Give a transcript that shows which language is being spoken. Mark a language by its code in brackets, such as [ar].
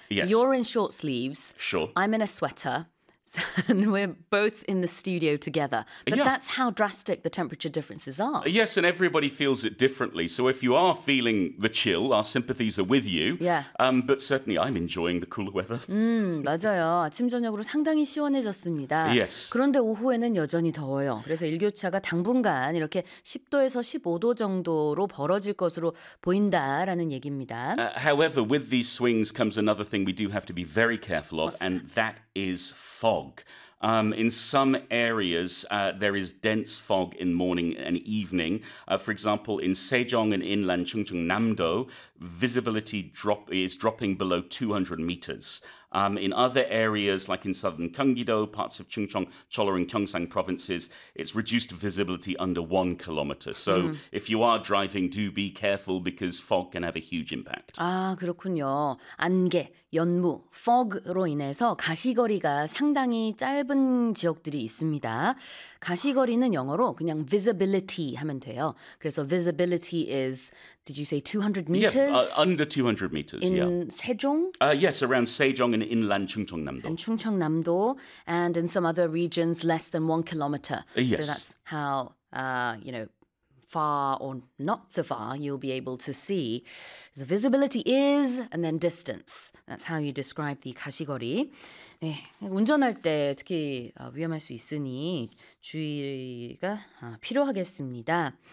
[en] Yes. You're in short sleeves. Sure. I'm in a sweater. And we're both in the studio together. But yeah. That's how drastic the temperature differences are. Yes, and everybody feels it differently. So if you are feeling the chill, our sympathies are with you. Yeah. But certainly I'm enjoying the cooler weather. [ko] 맞아요. 아침 저녁으로 상당히 시원해졌습니다. [en] Yes. [ko] 그런데 오후에는 여전히 더워요. 그래서 일교차가 당분간 이렇게 10도에서 15도 정도로 벌어질 것으로 보인다라는 얘기입니다. [en] However, with these swings comes another thing we do have to be very careful of, and that is fog. In some areas, there is dense fog in morning and evening. For example, in Sejong and inland Chungcheong Namdo, visibility is dropping below 200 meters. In other areas, like in southern Gyeonggi-do, parts of Chungcheong, Cholo, and Gyeongsang provinces, it's reduced visibility under 1 kilometer. So if you are driving, do be careful because fog can have a huge impact. [ko] 아, 그렇군요. 안개, 연무, fog로 인해서 가시거리가 상당히 짧은 지역들이 있습니다. 가시거리는 영어로 그냥 visibility 하면 돼요. 그래서 [en] visibility is, did you say 200 meters? Yeah, under 200 meters. In yeah. Sejong? Yes, around Sejong and inland Chungcheong Namdo. And Chungcheong Namdo, and in some other regions, less than 1 kilometer. Yes. So that's how, you know, far or not so far you'll be able to see. The visibility is, and then distance. That's how you describe the 가시거리. [ko] 네, 운전할 때 특히 위험할 수 있으니 주의가 필요하겠습니다.